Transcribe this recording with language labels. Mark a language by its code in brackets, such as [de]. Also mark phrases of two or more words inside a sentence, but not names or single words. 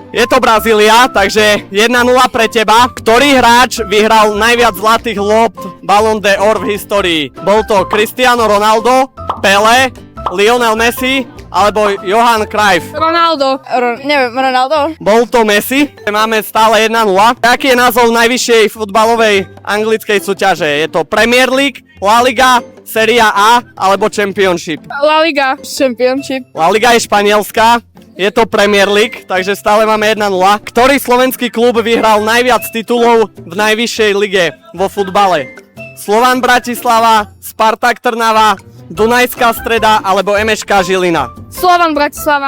[sk] Je to Brazília, takže 1-0 pre teba. Ktorý hráč vyhral najviac zlatých lopt Ballon d'Or v histórii? Bol to Cristiano Ronaldo, Pelé, Lionel Messi alebo Johan Cruyff? Ronaldo. Neviem, Ronaldo. Bol to Messi. Máme stále 1-0. Aký je názov najvyššej futbalovej anglickej súťaže? Je to Premier League, La Liga, Serie A alebo Championship? La Liga. Championship. La Liga je španielská. Je to Premier League, takže stále máme 1-0. Ktorý slovenský klub vyhral najviac titulov v najvyššej lige vo futbale? Slovan Bratislava, Spartak Trnava, Dunajská Streda alebo MŠK Žilina? Slovan Bratislava.